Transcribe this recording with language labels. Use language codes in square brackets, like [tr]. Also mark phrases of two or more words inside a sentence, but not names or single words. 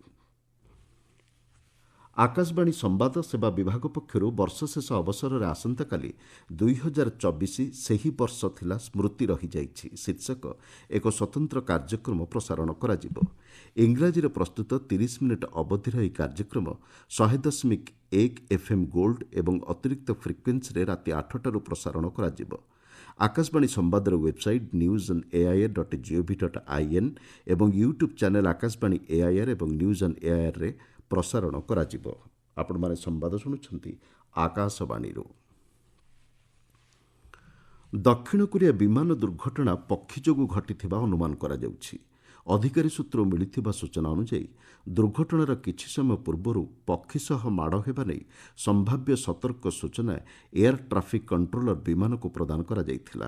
[or] ଆକାଶବାଣୀ ସମ୍ବାଦ ସେବା ବିଭାଗ ପକ୍ଷରୁ ବର୍ଷ ଶେଷ ଅବସରରେ ଆସନ୍ତାକାଲି 2024 ସେହି ବର୍ଷ ଥିଲା ସ୍ମୃତି ରହିଯାଇଛି ଶୀର୍ଷକ ଏକ ସ୍ୱତନ୍ତ୍ର କାର୍ଯ୍ୟକ୍ରମ ପ୍ରସାରଣ କରାଯିବ। ଇଂରାଜୀରେ ପ୍ରସ୍ତୁତ 30 ମିନିଟ୍ ଅବଧିର ଏହି କାର୍ଯ୍ୟକ୍ରମ 100.1 FM ଗୋଲ୍ଡ ଏବଂ ଅତିରିକ୍ତ ଫ୍ରିକ୍ୱେନ୍ସିରେ ରାତି 8ଟାରୁ ପ୍ରସାରଣ କରାଯିବ। ଆକାଶବାଣୀ ସମ୍ବାଦର ୱେବ୍ସାଇଟ୍ news.air.gov.in ଏବଂ [en] YouTube channel [or] ଆକାଶବାଣୀ AIR ଏବଂ news.airରେ ପ୍ରସାରଣ କରାଯିବ। ଆପଣମାନେ ସମ୍ବାଦ ଶୁଣୁଛନ୍ତି ଆକାଶବାଣୀରୁ। ଦକ୍ଷିଣ କୋରିଆ ବିମାନ ଦୁର୍ଘଟଣା ପକ୍ଷୀ ଯୋଗୁଁ ଘଟିଥିବା ଅନୁମାନ କରାଯାଉଛି। ଅଧିକାରୀ ସୂତ୍ରରୁ ମିଳିଥିବା ସୂଚନା ଅନୁଯାୟୀ ଦୁର୍ଘଟଣାର କିଛି ସମୟ ପୂର୍ବରୁ ପକ୍ଷୀ ସହ ମାଡ଼ ହେବା ନେଇ ସମ୍ଭାବ୍ୟ ସତର୍କ ସୂଚନା [en] air traffic controller [or] ବିମାନକୁ ପ୍ରଦାନ କରାଯାଇଥିଲା।